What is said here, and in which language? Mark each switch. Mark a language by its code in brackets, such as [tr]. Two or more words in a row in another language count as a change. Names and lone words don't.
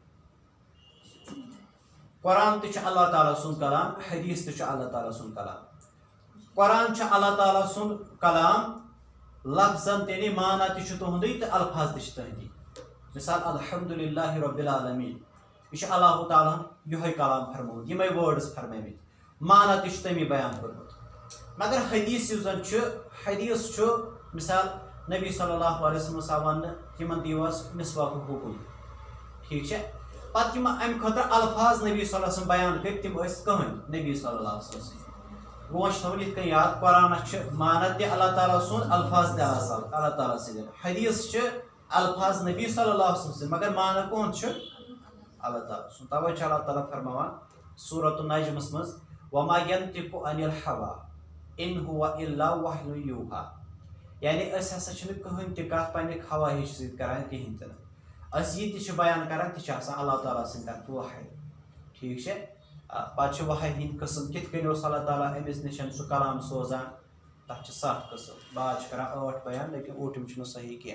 [ks] قرآن تہِ چھُ اللہ تعالیٰ سُنٛد کلام حدیث تہِ چھُ اللہ تعالیٰ سُنٛد کلام قرآن چھُ اللہ تعالیٰ سُنٛد کلام لفظن تیٚلہِ مانا تہِ چھُ تُہُنٛدُے تہٕ الفاظ تہِ چھِ تُہنٛدی مثال [ar] الحمدُاللہ رۄبِ العالمیٖن [ks] یہ چھُ اللہ تعالیٰ ہن یِہوے کلام فرمومُت یِمے وٲڈٕس فرمٲمٕتۍ مانا تہِ چھُ تٔمی بیان کوٚرمُت مگر حدیث یُس زن چھُ حدیث چھُ مثال نبی [ar] صلی اللہ علیہ وسلم [ks] آو وننہٕ تِمن دِیِو حظ مسواک حکم ٹھیٖک چھا پتہٕ یِم امہِ خٲطرٕ الفاظ نبی [ar] صلی اللہ علیہ وسلم [ks] بیان کٔرۍ تِم ٲسۍ کٕہٕنۍ نبی [ar] صلی اللہ علیہ وسلم [ks] گوٚو وۄنۍ چھُ تھاوُن یِتھ کٔنۍ یاد قرآنس چھِ مانا تہِ اللہ تعالیٰ سُنٛد الفاظ تہِ اللہ تعالیٰ سٕنٛدۍ حدیث چھِ الفاظ نبی [ar] صلی اللہ علیہ وسلم [ks] سٕنٛدۍ مگر مانا کُہُنٛد چھُ اللہ تعالیٰ سُنٛد توے چھُ اللہ تعالیٰ فرماوان سورۃ النجمس منٛز [ar] وما ينطق عن الهوى ان هو الا وحی یوحیٰ [ks] یعنی أسۍ ہسا چھِنہٕ کٕہٕنۍ تہِ کتھ پننہِ خواہش سۭتۍ کران کہیٖنۍ تہِ نہٕ أسۍ یہِ تہِ چھِ بیان کران تہِ چھِ آسان اللہ تعالیٰ سٕنٛدۍ طرفہٕ وحی ٹھیٖک چھا پتہٕ چھِ وحی ہٕنٛدۍ قٕسم کِتھ کٔنۍ اوس اللہ تعالیٰ أمِس نِش سُہ کلام سوزان تتھ چھِ 7 قٕسم بعض چھِ کران 8 بیان لیکن اوٗٹِم چھُنہٕ صحیح